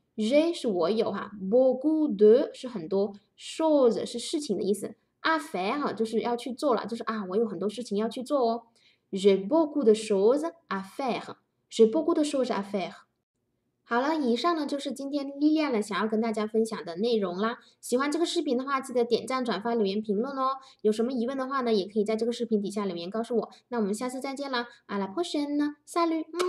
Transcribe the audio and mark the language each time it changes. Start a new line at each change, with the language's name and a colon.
Chinese: J'ai 是我有哈
French: beaucoup de
Chinese: 是很多 choses 是事情的意思
French: à faire
Chinese: 就是要去做了，就是我有很多事情要去做哦。
French: J'ai beaucoup de choses à faire. J'ai beaucoup de choses à faire.
Chinese: 好了，以上呢就是今天莉莉安想要跟大家分享的内容啦。喜欢这个视频的话，记得点赞、转发、留言、评论哦。有什么疑问的话呢，也可以在这个视频底下留言告诉我。那我们下次再见啦，
French: à la prochaine，salut。